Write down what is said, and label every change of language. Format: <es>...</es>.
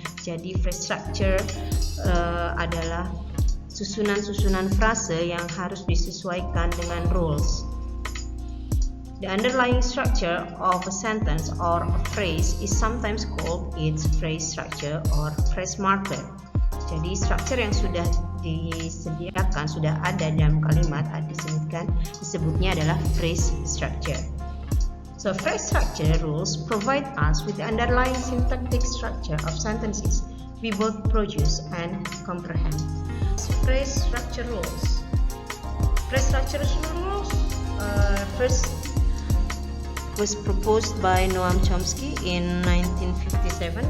<id>Jadi phrase structure adalah susunan-susunan frase yang harus disesuaikan dengan rules.</id> <en>The underlying structure of a sentence or a phrase is sometimes called its phrase structure or phrase marker.</en> <id>Jadi structure yang sudah disediakan, sudah ada dalam kalimat, disebutnya adalah phrase structure.</id> <en>So phrase structure rules provide us with the underlying syntactic structure of sentences we both produce and comprehend. Phrase structure rules. Phrase structure rules first was proposed by Noam Chomsky in 1957.</en>